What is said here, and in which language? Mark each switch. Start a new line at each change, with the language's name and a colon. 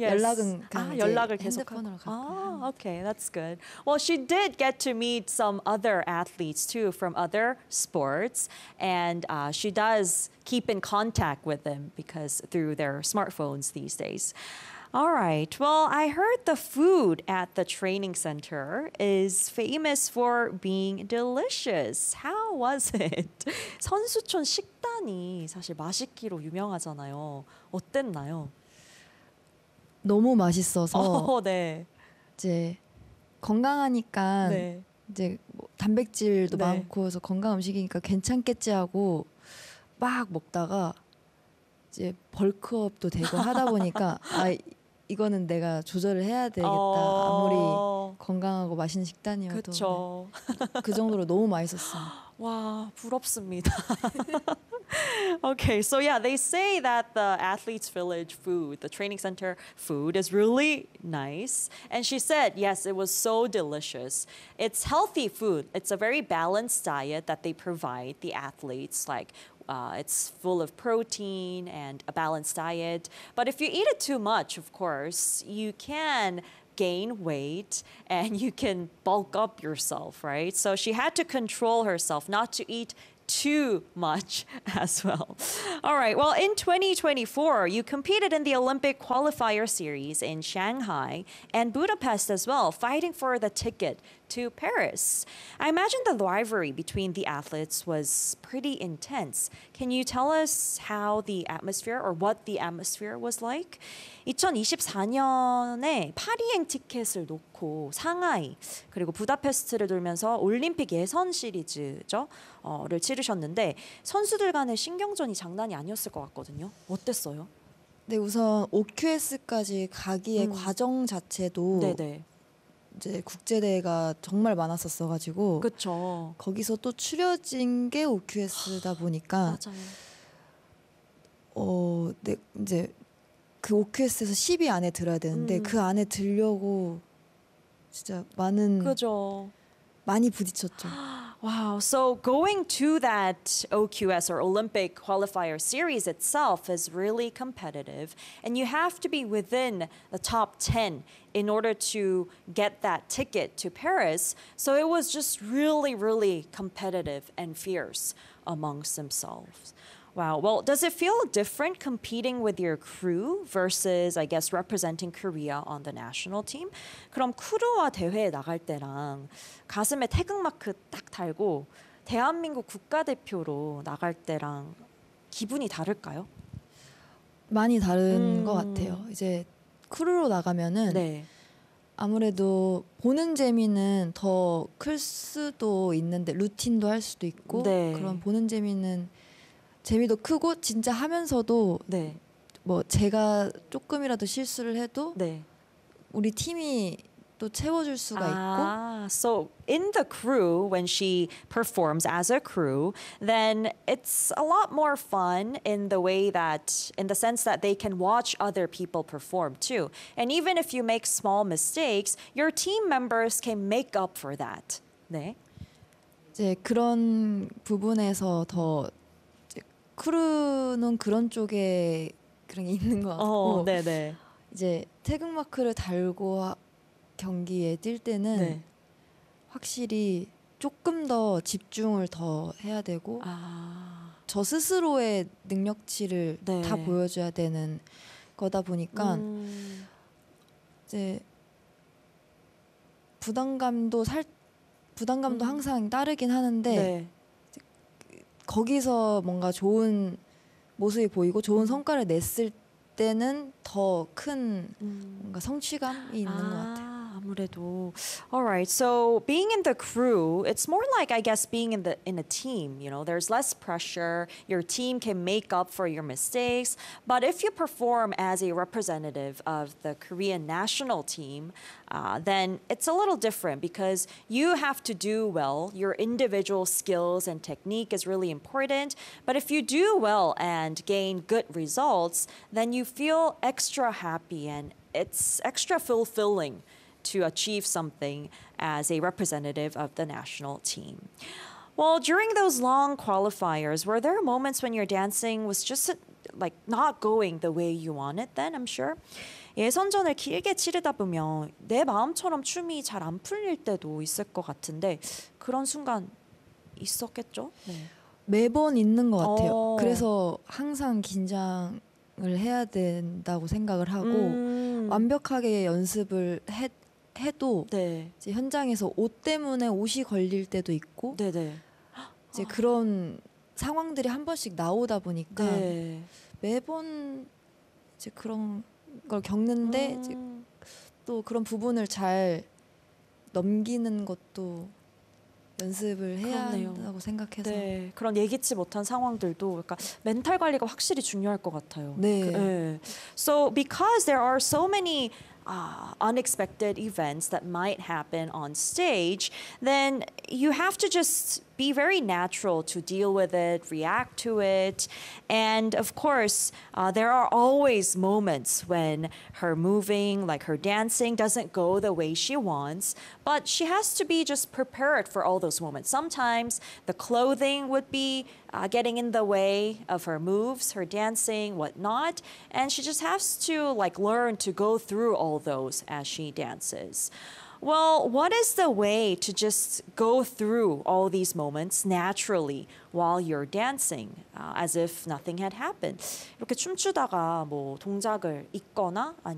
Korean: 연락은 연락을 핸드폰으로 계속하고.
English: 오케이, that's good. Well, she did get to meet some other athletes too from other sports, and she does keep in contact with them because through their smartphones these days. All right. Well, I heard the food at the training center is famous for being delicious. How was it?
Korean: 선수촌 식단이 사실 맛있기로 유명하잖아요. 어땠나요? 너무 맛있어서 네. 이제 건강하니까 네. 이제 뭐 단백질도 네. 많고 그래서 건강 음식이니까 괜찮겠지 하고 막 먹다가 이제 벌크업도 되고 하다 보니까 아 이거는 내가 조절을 해야 되겠다. 아무리 건강하고 맛있는 식단이어도 그쵸. 그 정도로 너무 맛있었어. 와 부럽습니다.
English: Okay, so yeah, they say that the athletes' village food, the training center food, is really nice. And she said, yes, it was so delicious. It's healthy food. It's a very balanced diet that they provide the athletes. Like, it's full of protein and a balanced diet. But if you eat it too much, of course, you can gain weight and you can bulk up yourself, right? So she had to control herself not to eat too much as well. All right. Well, in 2024, you competed in the Olympic qualifier series in Shanghai and Budapest as well, fighting for the ticket to Paris. I imagine the rivalry between the athletes was pretty intense. Can you tell us how the atmosphere or what the atmosphere was like?
Korean: 2024년에 파리행 티켓을 놓고 상하이 그리고 부다페스트를 돌면서 올림픽 예선 시리즈죠. 를 치르셨는데 선수들 간의 신경전이 장난이 아니었을 것 같거든요. 어땠어요? 네, 우선 OQS까지 가기의 과정 자체도 네네. 이제 국제 대회가 정말 많았었어 가지고 그렇죠. 거기서 또 추려진 게 OQS다 보니까 맞아요. 네, 이제 그 OQS에서 10위 안에 들어야 되는데 그 안에 들려고 진짜 많은 그죠. 많이 부딪혔죠.
English: Wow. So going to that OQS or Olympic qualifier series itself is really competitive, and you have to be within the top 10 in order to get that ticket to Paris. So it was just really, really competitive and fierce amongst themselves. Wow. Well, does it feel different competing with your crew versus, I guess, representing Korea on the national team?
Korean: 그럼 크루와 대회에 나갈 때랑 가슴에 태극마크 딱 달고 대한민국 국가대표로 나갈 때랑 기분이 다를까요? 많이 다른 것 같아요. 이제 크루로 나가면은 네. 아무래도 보는 재미는 더 클 수도 있는데 루틴도 할 수도 있고 네. 그런 보는 재미는 재미도 크고 진짜 하면서도 네. 뭐 제가 조금이라도 실수를 해도 네. 우리 팀이 또 채워줄 수가 아, 있고.
English: So in the crew, when she performs as a crew, then it's a lot more fun in the way that, in the sense that they can watch other people perform too. And even if you make small mistakes, your team members can make up for that.
Korean: 네. 이제 그런 부분에서 더 크루는 그런 쪽에 그런 게 있는 것 같고 네네. 이제 태극마크를 달고 경기에 뛸 때는 네. 확실히 조금 더 집중을 더 해야 되고 아. 저 스스로의 능력치를 네. 다 보여줘야 되는 거다 보니까 이제 부담감도 항상 따르긴 하는데 네. 거기서 뭔가 좋은 모습이 보이고 좋은 성과를 냈을 때는 더 큰 뭔가 성취감이 있는 것 같아요. 아무래도.
English: All right. So being in the crew, it's more like I guess being in a team. You know, there's less pressure. Your team can make up for your mistakes. But if you perform as a representative of the Korean national team, then it's a little different because you have to do well. Your individual skills and technique is really important. But if you do well and gain good results, then you feel extra happy and it's extra fulfilling to achieve something as a representative of the national team. Well, during those long qualifiers, were there moments when your dancing was just like not going the way you wanted then, I'm sure?
Korean: 예선전을 길게 치르다 보면 내 마음처럼 춤이 잘 안 풀릴 때도 있을 것 같은데 그런 순간 있었겠죠? 네. 매번 있는 것 같아요. 그래서 항상 긴장을 해야 된다고 생각을 하고 완벽하게 연습을 해도 네. 이제 현장에서 옷 때문에 옷이 걸릴 때도 있고 네네. 이제 그런 상황들이 한 번씩 나오다 보니까 네. 매번 이제 그런 걸 겪는데 이제 또 그런 부분을 잘 넘기는 것도 연습을 해야 그렇네요. 한다고 생각해서 네. 그런 예기치 못한 상황들도 그러니까 멘탈 관리가 확실히 중요할 것 같아요. 네.
English: 네. So because there are so many unexpected events that might happen on stage, then you have to just be very natural to deal with it, react to it. And of course, there are always moments when her moving, like her dancing, doesn't go the way she wants. But she has to be just prepared for all those moments. Sometimes the clothing would be getting in the way of her moves, her dancing, whatnot. And she just has to like learn to go through all those as she dances. Well, what is the way to just go through all these moments naturally while you're dancing, as if nothing had happened?
Korean: 이렇게 춤추다가 뭐 동작을 잊거나 아니면